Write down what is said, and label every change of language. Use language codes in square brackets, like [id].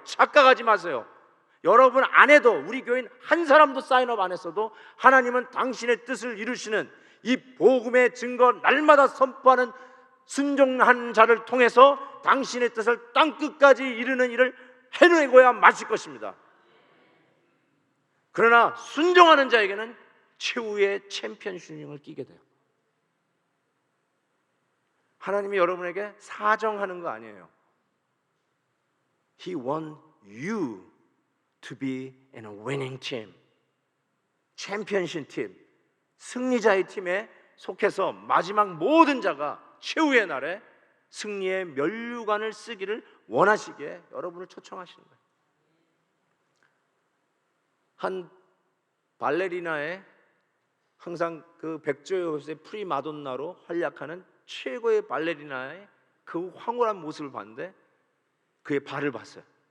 [ko] 착각하지 마세요. 여러분 안 해도, 우리 교인 한 사람도 사인업 안 했어도 하나님은 당신의 뜻을 이루시는 이 복음의 증거 날마다 선포하는 순종한 자를 통해서 당신의 뜻을 땅끝까지 이루는 일을 해내고야 마실 것입니다. 그러나 순종하는 자에게는 최후의 챔피언십을 끼게 돼요. 하나님이 여러분에게 사정하는 거 아니에요. [en] He wants you to be in a winning team. [ko] 챔피언십 팀, 승리자의 팀에 속해서 마지막 모든 자가 최후의 날에 승리의 면류관을 쓰기를 원하시기에 여러분을 초청하시는 거예요. 한 발레리나의 항상 그 백조의 옷의 프리마돈나로 활약하는 최고의 발레리나의 그 황홀한 모습을 봤는데 그의 발을 봤어요.